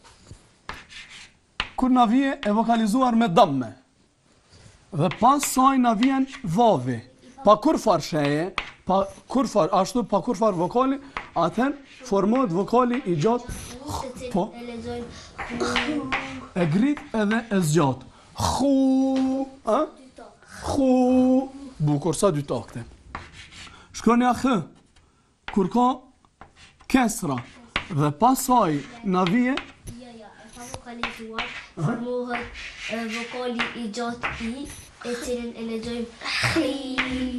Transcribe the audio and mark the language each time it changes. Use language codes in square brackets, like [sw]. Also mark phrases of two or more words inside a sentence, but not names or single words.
[sq] Kur na vije e vokalizuar me damme. Dhe pas saj na vjen vavi. Pa kur far sheje, pa kur far ashtu, pa kur far vokali, atëherë formohet vokali i gjatë. Po. E grit edhe e zgjat. Khu, a? Khu. Bukur sa dy takte. Shkronja h. Kur ka kesra dhe pasaj na vije E pa vokalizuar, formohet vokali i gjatë i, e cilin e lexojmë khi.